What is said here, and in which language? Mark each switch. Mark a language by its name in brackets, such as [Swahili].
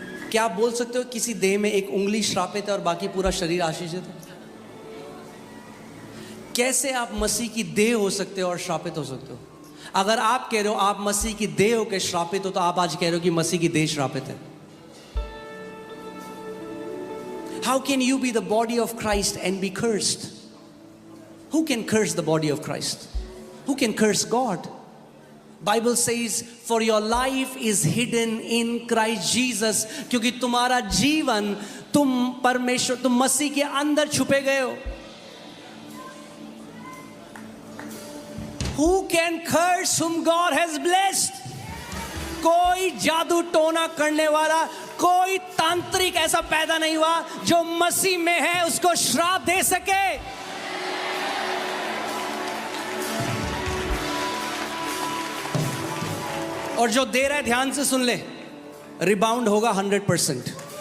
[Hindi] क्या आप बोल सकते हो किसी देह में एक उंगली श्रापित है और बाकी पूरा शरीर आशीषित है? कैसे आप मसीह की देह हो सकते हो और श्रापित हो सकते हो? अगर आप कह रहे हो आप मसीह की देह हो के श्रापित हो, तो आप आज कह रहे हो कि मसीह की देह श्रापित है। [English] How can you be the body of Christ and be cursed? Who can curse the body of Christ? Who can curse God? Bible says, for your life is hidden in Christ Jesus. [Hindi] क्योंकि तुम्हारा जीवन, तुम मसीह के अंदर छुपे गए हो। [English] Who can curse whom God has blessed? [Hindi] कोई जादू टोना करने वाला, कोई तांत्रिक ऐसा पैदा नहीं हुआ जो मसीह में है उसको श्राप दे सके। और जो दे रहा है ध्यान से सुन ले, रिबाउंड होगा 100%।